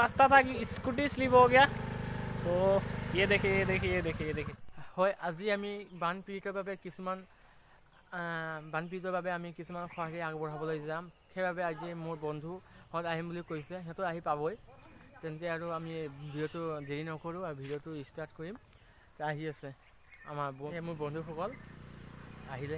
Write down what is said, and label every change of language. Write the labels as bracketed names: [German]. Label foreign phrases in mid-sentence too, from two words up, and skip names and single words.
[Hindi] था कि स्कूटी स्लिप हो गया। तो ये देखिए ये देखिए ये देखिए ये देखिए। [Assamese] হয় আজি আমি বানপীড়িতৰ বাবে কিছুমান বানপীড়িতৰ বাবে আমি কিছুমান সহায় আগবঢ়াবলৈ যাম। সেইবাবে আজি মোৰ বন্ধুহঁত আহিম বুলি কৈছে, সিহঁতো আহি পাবই। তেন্তে আৰু আমি ভিডিঅ'টো দেৰি নকৰোঁ আৰু ভিডিঅ'টো ষ্টাৰ্ট কৰিম। আহি আছে আমাৰ মোৰ বন্ধুসকল আহিলেহি।